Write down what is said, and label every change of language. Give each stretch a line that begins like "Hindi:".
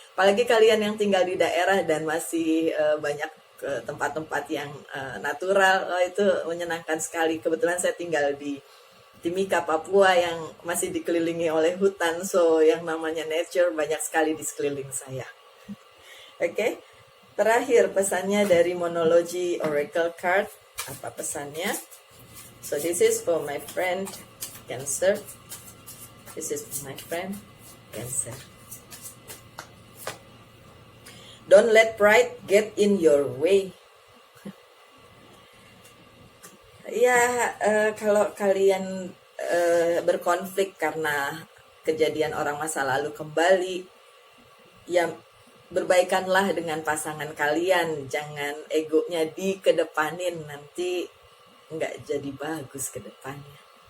Indonesian: Apalagi kalian yang tinggal di daerah dan masih banyak tempat-tempat yang natural, itu menyenangkan sekali. Kebetulan saya tinggal di Timika, Papua yang masih dikelilingi oleh hutan, so yang namanya nature banyak sekali di sekeliling saya. Oke. Terakhir pesannya dari Monology Oracle card. Apa pesannya?
English: So this is for my friend Cancer. This is for my friend Cancer. Don't let pride get in your way.
Indonesian: Ya, kalau kalian berkonflik karena kejadian orang masa lalu kembali, ya berbaikanlah dengan pasangan kalian. Jangan egonya dikedepanin, nanti nggak jadi bagus ke depannya.